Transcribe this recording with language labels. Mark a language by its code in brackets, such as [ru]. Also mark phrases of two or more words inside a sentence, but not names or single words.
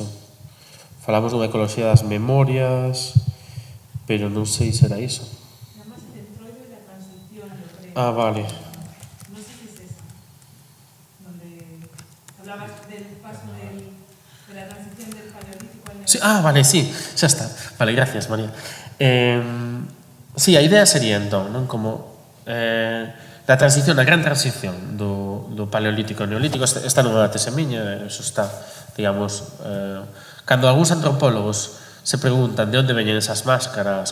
[gl] Falamos dunha ecoloxía das memorias, pero non sei se era iso. Chamase Centroide da Transición, [es] yo creo. [gl] Ah, vale. Non sei se es esa. [es] Donde hablabas del paso de la transición del paleolítico al neolítico. [gl] Sí, vale, sí, xa está. Vale, gracias, María. Sí, a idea sería entón, non? Como da transición, da gran transición do paleolítico ao neolítico. Esta non é unha tese miña, eso está, digamos, cando algúns antropólogos se preguntan de onde veñen esas máscaras,